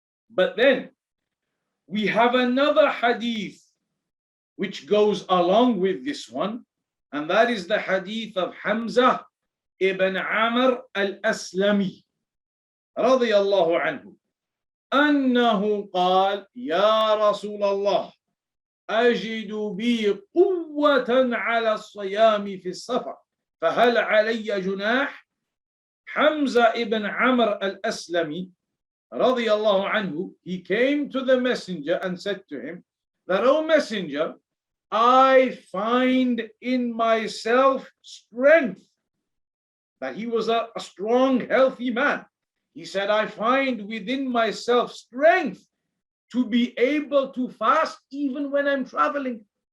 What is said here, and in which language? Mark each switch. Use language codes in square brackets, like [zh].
[en] But then, we have another hadith which goes along with this one, and that is the hadith of Hamza ibn Amr al-Aslami radiyallahu anhu. [ar] أنه قال يا رسول الله أجد بي قوة على الصيام في السفر فهل علي جناح. [en] Hamza ibn Amr al-Aslami radiyallahu anhu, he came to the messenger and said to him that, O messenger, I find in myself strength. That he was a strong, healthy man. He said, I find within myself strength to be able to fast even when I'm traveling.